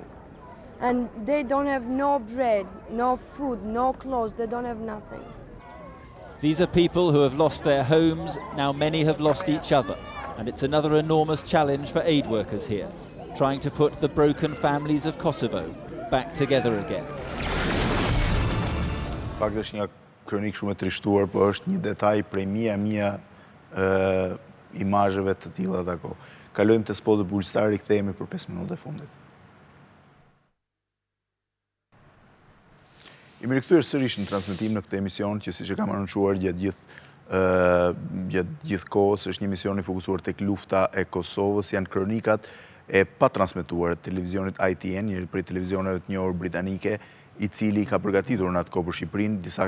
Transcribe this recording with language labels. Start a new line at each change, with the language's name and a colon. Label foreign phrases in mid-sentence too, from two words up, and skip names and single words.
English: And they don't have no bread, no food, no clothes, they don't have nothing. These are people who have lost their homes, now many have lost each other. And it's another enormous challenge for aid workers here, trying to put the broken families of Kosovo back together again.
Albanian: Fakt është një kronik shumë e trishtuar, por është një detaj prej mia imazheve të tilla të ako. Kalojmë te spoti publicitar, rikthehemi për 5 minuta e fundit. Jemi rikthyer sërish në transmetim në këtë emision që siç e kam anoncuar gjatë gjithë kohës është një emision i fokusuar tek lufta e Kosovës, janë kronikat e patransmetuara të televizionit ITN, një prej televizioneve të njohur britanike, i cili ka përgatitur në atë kohë për Shqipërinë.